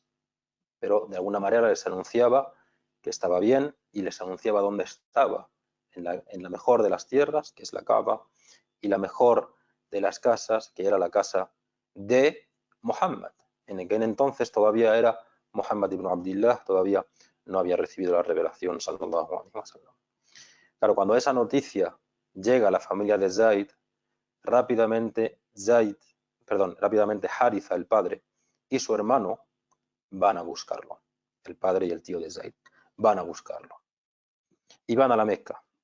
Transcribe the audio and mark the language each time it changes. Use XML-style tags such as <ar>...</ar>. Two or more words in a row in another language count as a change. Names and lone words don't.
<es>Pero de alguna manera les anunciaba que estaba bien y les anunciaba dónde estaba, en la mejor de las tierras, que es la Kaaba, y la mejor de las casas, que era la casa de Muhammad. En aquel entonces todavía era Muhammad ibn Abdillah, todavía no había recibido la revelación,</es> <ar>صلى الله عليه وسلم.</ar> <es>Claro, cuando esa noticia llega a la familia de Zaid, rápidamente Haritha, el padre, y su hermano van a buscarlo. El padre y el tío de Zaid van a buscarlo. Y van a la Meca.</es>